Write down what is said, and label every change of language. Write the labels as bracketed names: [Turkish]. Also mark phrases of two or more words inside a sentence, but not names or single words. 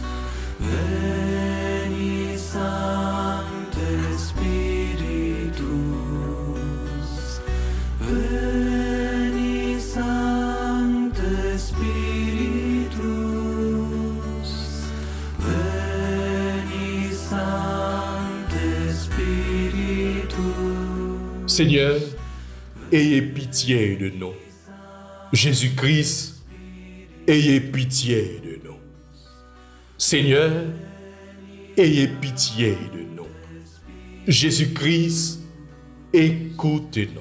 [Latin] Veni Sancte Spiritus, Veni Sancte Spiritus, Veni Sancte Spiritus. [French] Seigneur, ayez pitié de nous. Jésus-Christ, ayez pitié de nous. Seigneur, ayez pitié de nous. Jésus-Christ, écoutez-nous.